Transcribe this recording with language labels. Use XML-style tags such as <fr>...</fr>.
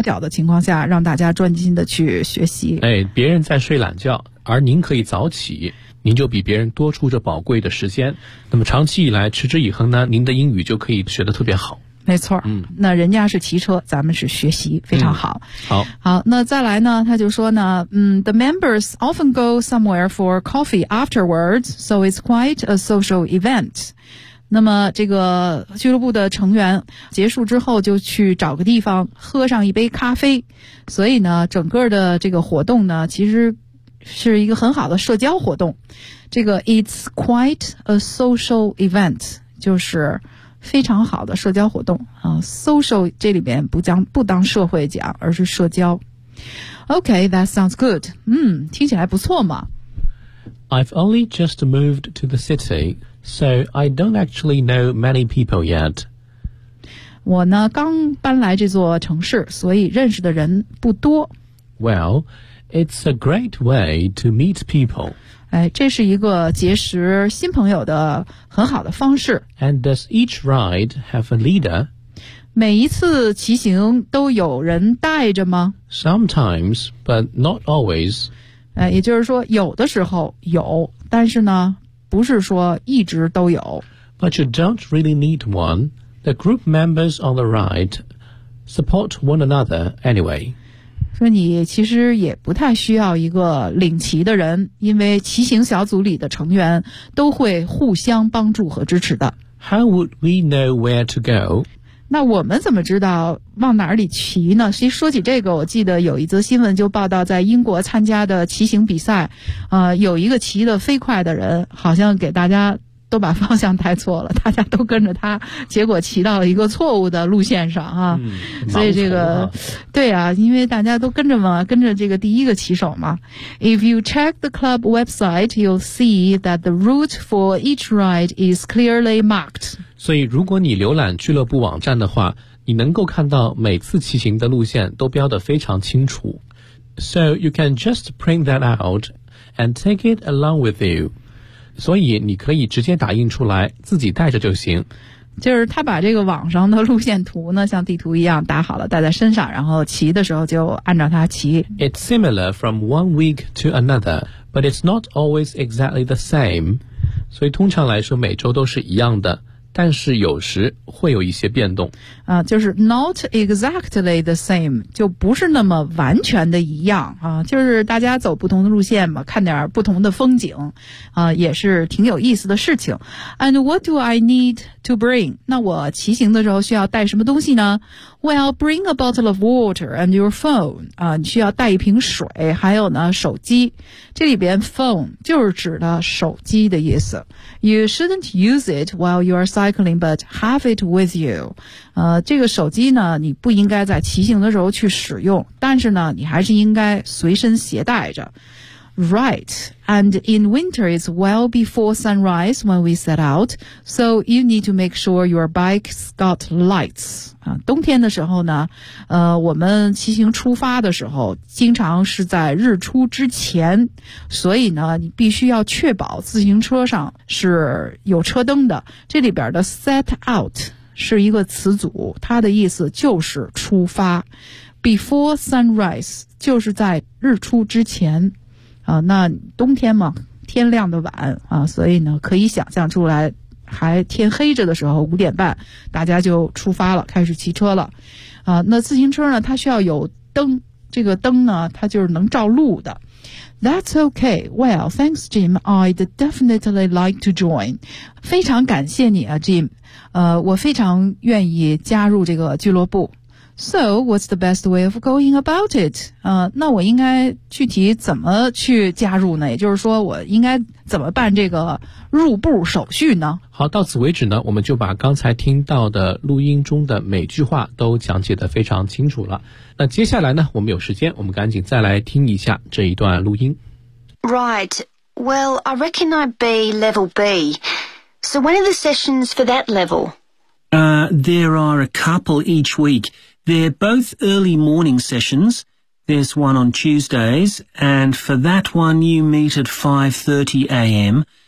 <zh>屌的情况下，让大家专心的去学习。哎，别人在睡懒觉，而您可以早起，您就比别人多出这宝贵的时间。那么长期以来，持之以恒呢，您的英语就可以学得特别好。没错，那人家是骑车，咱们是学习，非常好。好，那再来呢，他就说呢，</zh> <en>The members often go somewhere for coffee afterwards, so it's quite a social event.</en> <zh>那么这个俱乐部的成员结束之后就去找个地方喝上一杯咖啡，所以呢，整个的这个活动呢，其实是一个很好的社交活动。这个</zh> <en>it's quite a social event</en> <zh>就是非常好的社交活动啊 ，social 这里边不当社会讲，而是社交。</zh> <en>Okay, that sounds good.</en> <zh>听起来不错嘛。</zh> <en>I've only just moved to the city, so I don't actually know many people yet.</en> <zh>我呢刚搬来这座城市，所以认识的人不多。</zh> <en>Well, it's a great way to meet people.</en> <zh>哎，这是一个结识新朋友的很好的方式。</zh> <en>And does each ride have a leader?</en> <zh>每一次骑行都有人带着吗？</zh> <en>Sometimes, but not always.</en> <zh>哎，也就是说，有的时候有，但是呢，不是说一直都有。</zh> <en>But you don't really need one. The group members on the ride support one another anyway.</en> <zh>说你其实也不太需要一个领骑的人，因为骑行小组里的成员都会互相帮助和支持的。</zh> <en>How would we know where to go?</en> <zh>那我们怎么知道往哪里骑呢？其实说起这个，我记得有一则新闻就报道，在英国参加的骑行比赛，有一个骑得飞快的人，好像给大家都把方向带错了，大家都跟着他，结果骑到了一个错误的路线上啊。所以这个对啊，因为大家都跟着嘛，跟着这个第一个骑手嘛。</zh> <en>If you check the club website, you'll see that the route for each ride is clearly marked.</en> <zh>所以如果你浏览俱乐部网站的话，你能够看到每次骑行的路线都标得非常清楚。</zh> <en>So you can just print that out and take it along with you.</en> <zh>所以你可以直接打印出来自己带着就行，就是他把这个网上的路线图呢像地图一样打好了带在身上，然后骑的时候就按照它骑。</zh> <en>It's similar from one week to another, but it's not always exactly the same.</en> <zh>所以通常来说每周都是一样的，但是有时会有一些变动啊，就是</zh> <en>not exactly the same,</en> <zh>就不是那么完全的一样啊，就是大家走不同的路线嘛，看点不同的风景啊，也是挺有意思的事情。</zh> <en>And what do I need to bring?</en> <zh>那我骑行的时候需要带什么东西呢？</zh> <en>Well, bring a bottle of water and your phone.</en> <zh>啊，你需要带一瓶水，还有呢，手机。这里边 phone 就是指的手机的意思。</zh> <en>You shouldn't use it while you are cycling, but have it with you.</en> <zh>这个手机呢，你不应该在骑行的时候去使用，但是呢，你还是应该随身携带着。</zh> <en>Right, and in winter it's well before sunrise when we set out, so you need to make sure your bike's got lights.</en> <zh>冬天的时候呢，我们骑行出发的时候经常是在日出之前，所以呢你必须要确保自行车上是有车灯的。这里边的 set out 是一个词组，它的意思就是出发。</zh> <en>Before sunrise</en> <zh>就是在日出之前啊，那冬天嘛，天亮的晚啊，所以呢，可以想象出来，还天黑着的时候，五点半，大家就出发了，开始骑车了，啊，那自行车呢，它需要有灯，这个灯呢，它就是能照路的。</zh> <en>That's okay. Well, thanks, Jim. I'd definitely like to join.</en> <zh>非常感谢你啊 ，Jim， 我非常愿意加入这个俱乐部。</zh> <en>So, what's the best way of going about it?</en> <zh>那我应该具体怎么去加入呢？也就是说，我应该怎么办这个入部手续呢？好，到此为止呢，我们就把刚才听到的录音中的每句话都讲解得非常清楚了。那接下来呢，我们有时间，我们赶紧再来听一下这一段录音。</zh> <en>Right. Well, I reckon I'd be level B. So, when are the sessions for that level? There are a couple each week. They're both early morning sessions. There's one on Tuesdays, and for that one you meet at 5:30 a.m.</en>